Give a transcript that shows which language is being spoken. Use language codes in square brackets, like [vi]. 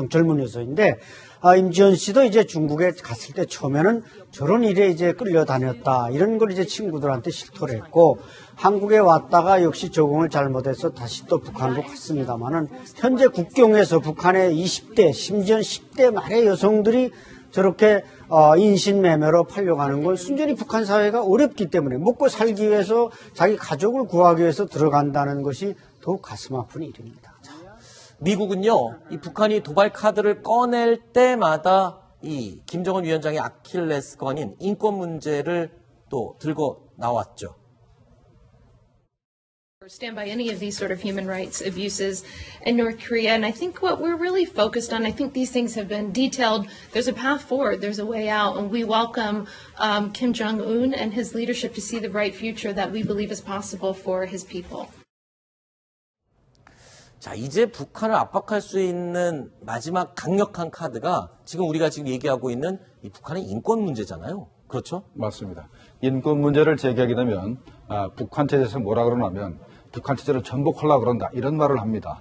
[ko] 젊은 여성인데 임지연 씨도 이제 중국에 갔을 때 처음에는 저런 일에 이제 끌려다녔다 이런 걸 이제 친구들한테 실토를 했고 한국에 왔다가 역시 적응을 잘못해서 다시 또 북한으로 갔습니다만은 현재 국경에서 북한의 20대 심지어 10대 말의 여성들이 저렇게 인신매매로 팔려가는 건 순전히 북한 사회가 어렵기 때문에 먹고 살기 위해서 자기 가족을 구하기 위해서 들어간다는 것이 더욱 가슴 아픈 일입니다. 미국은요, 이 북한이 도발 카드를 꺼낼 때마다 이 김정은 위원장의 아킬레스건인 인권 문제를 또 들고 나왔죠. [en] Stand by any of these sort of human rights abuses in North Korea. And I think what we're really focused on, I think these things have been detailed. There's a path forward. There's a way out. And we welcome Kim Jong-un and his leadership to see the bright future that we believe is possible for his people. [ko] 자, 이제 북한을 압박할 수 있는 마지막 강력한 카드가 지금 우리가 지금 얘기하고 있는 이 북한의 인권 문제잖아요. 그렇죠? 맞습니다. 인권 문제를 제기하게 되면 북한 체제에서 뭐라 그러냐면 북한 체제를 전복하려고 그런다 이런 말을 합니다.